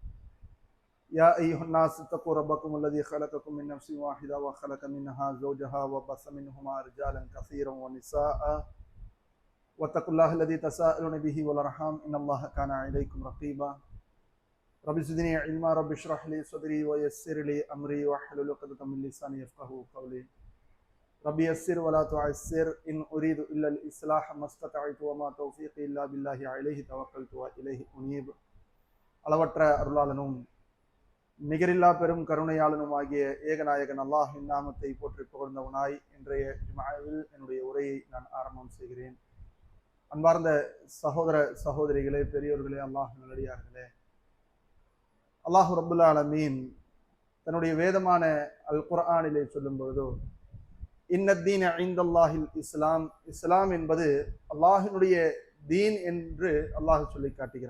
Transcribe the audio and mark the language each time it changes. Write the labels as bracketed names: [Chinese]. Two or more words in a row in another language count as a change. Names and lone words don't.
[Arabic] يا أيها الناس اتقوا ربكم الذي خلقكم من نفس واحدة وخلق منها زوجها وبث منهما رجالا كثيرا ونساء واتقوا الله الذي تساءلون به والأرحام إن الله كان عليكم رقيبا. رب زدني علما رب اشرح لي صدري ويسر لي امري واحلل عقدة من لساني يفقهوا قولي. رب يسر ولا تعسر ان اريد الا الاصلاح ما استطعت وما توفيقي الا بالله عليه توكلت واليه انيب. [Tamil] அளவற்ற அருளாளனும் நிகரில்லா பெரும் கருணையாளனும் ஆகிய ஏகநாயகன் அல்லாஹ்வின் நாமத்தை போற்றி புகழ்ந்தவனாய் இன்றைய ஜும்ஆவில் என்னுடைய உரையை நான் ஆரம்பம் செய்கிறேன். அன்பார்ந்த சகோதர சகோதரிகளே, பெரியோர்களே, அல்லாஹ் நல்லடியார்களே, [Arabic] الله رب العالمين [Tamil] தன்னுடைய வேதமான அல் குர்ஆனிலே சொல்லும் பொழுது [Arabic] إن الدين عند الله الإسلام, [Tamil] இஸ்லாம் என்பது அல்லாஹினுடைய தீன் என்று அல்லாஹ் சொல்லி காட்டுகிறான்.